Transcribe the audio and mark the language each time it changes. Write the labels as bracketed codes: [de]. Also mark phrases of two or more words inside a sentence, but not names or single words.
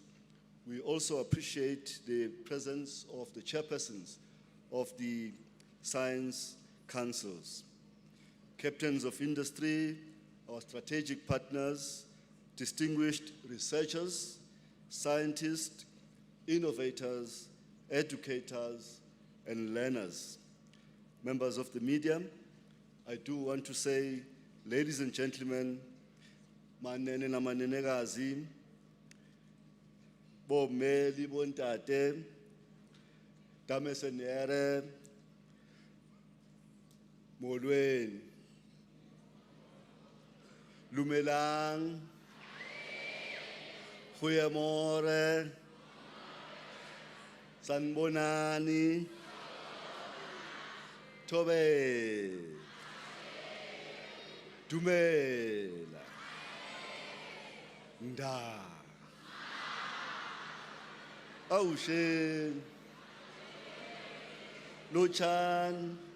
[en] We also appreciate the presence of the chairpersons of the science councils, captains of industry, our strategic partners, distinguished researchers, scientists, innovators, educators, and learners. Members of the media, I do want to say, ladies and gentlemen, [xh] manene na manenekazi, [st] bomeli bontate, [af] damesenere, molweni, [st] lumelang, goeiemorgen, sanibonani, [tn] thobe, dumela, nda, awushen, lochan.